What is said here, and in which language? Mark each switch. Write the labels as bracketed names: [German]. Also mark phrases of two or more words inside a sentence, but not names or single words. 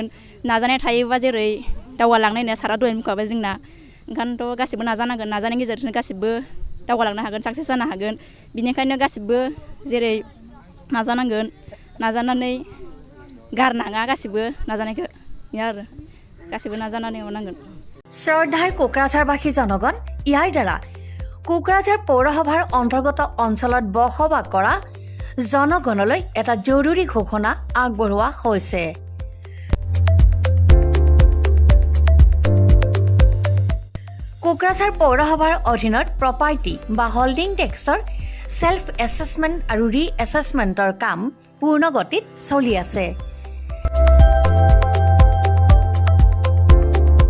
[Bodo] नाजानाय थायोबा जेरै दावगालांनाय होननाया सारा दहायनो बुंखाबाय जोंना। ओंखायनोथ' गासिबो नाजानांगोन, नाजानायनि गेजेरजों गासिबो दावगालांनो हागोन, साक्सेस जानो हागोन। बिनिखायनो गासिबो जेरै नाजानांगोन, नाजानानै गारनाङा गासिबो नाजानायखौ, बेनो आरो गासिबो नाजानानै मावनांगोन। [Assamese] শ্ৰদ্ধাৰ কোকৰাঝাৰবাসী জনগণ, ইয়াৰ দ্বাৰা কোকৰাঝাৰ পৌৰসভাৰ অন্তৰ্গত অঞ্চলত বসবাস কৰা জনগণলৈ এটা জৰুৰী ঘোষণা আগবঢ়োৱা হৈছে। কোকৰাঝাৰ পৌৰসভাৰ অধীনত প্ৰপাৰ্টি বা হল্ডিং টেক্সৰ সেল্ফ এছেছমেণ্ট আৰু ৰি এছেছমেণ্টৰ কাম পূৰ্ণ গতিত চলি আছে।